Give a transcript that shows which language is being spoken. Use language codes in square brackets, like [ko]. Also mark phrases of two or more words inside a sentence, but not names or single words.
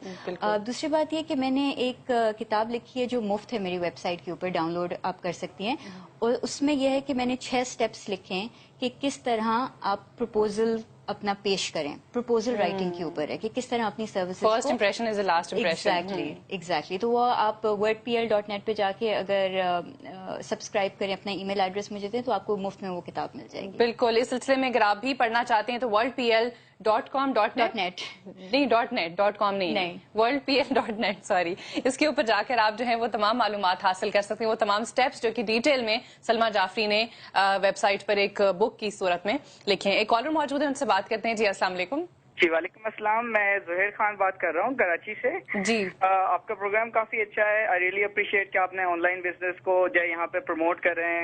[ur] دوسری بات یہ کہ میں نے ایک کتاب لکھی ہے جو مفت ہے میری ویب سائٹ کے اوپر, ڈاؤن لوڈ آپ کر سکتی ہیں. اور اس میں یہ ہے کہ میں نے 6 اسٹیپس لکھے ہیں کہ کس طرح آپ پرپوزل اپنا پیش کریں. [en] proposal writing [ur] کے اوپر ہے کہ کس طرح اپنی سروسز کو, [en] First impression is the last impression. [ur] ایگزیکٹلی. تو وہ آپ wordpl.net پہ جا کے اگر سبسکرائب کریں, اپنا [en] email address [ur] مجھے دیں, تو آپ کو مفت میں وہ کتاب مل جائے گی. بالکل. اس سلسلے میں اگر آپ بھی پڑھنا چاہتے ہیں تو wordpl.com.net نہیں, .com نہیں, wordpl.net سوری, اس کے اوپر جا کر آپ جو ہے وہ تمام معلومات حاصل کر سکتے ہیں. وہ تمام سٹیپس جو کہ ڈیٹیل میں سلمیٰ جعفری نے ویب سائٹ پر ایک بک کی صورت میں لکھے ہیں. ایک کالر موجود ہے, ان سے بات کرتے ہیں. جی السلام علیکم. جی وعلیکم السلام. میں زہیر خان بات کر رہا ہوں کراچی سے. جی آپ کا پروگرام کافی اچھا ہے. [en] I really appreciate [ur] کہ آپ نے [en] online business [ur] کو جو ہے یہاں پہ پروموٹ کر رہے ہیں.